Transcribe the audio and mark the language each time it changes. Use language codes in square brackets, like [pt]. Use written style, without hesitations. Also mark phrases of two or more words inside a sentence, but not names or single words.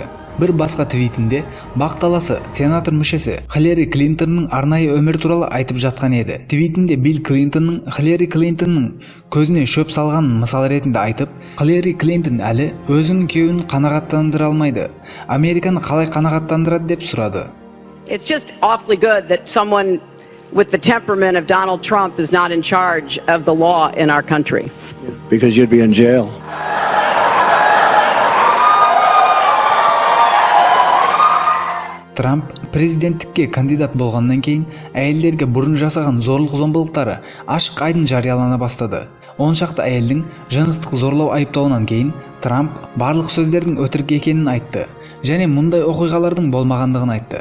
[kk] Бір басқа твитінде бақталасы сенатор мүшесі Хиллари Клинтонның арнайы өмір туралы айтып жатқан еді. Твитінде Билл Клинтонның Хиллари Клинтонның көзіне шөп салғанын мысал ретінде айтып, Хиллари Клинтон әлі өзінің күйеуін қанағаттандыра алмайды. Американы қалай қанағаттандырады деп сұрады. [en] It's just awfully good that someone with the temperament of Donald Trump is not in charge of the law in our country. Because you'd be in jail. [kk] Трамп президенттікке кандидат болғаннан кейін әйелдерге бұрын жасаған зорлық-зомбылықтары ашық айдын жариялана бастады. 10 шақты әйелдің жыныстық зорлау айыптауынан кейін Трамп барлық сөздердің өтірік екенін айтты және мұндай оқиғалардың болмағандығын айтты.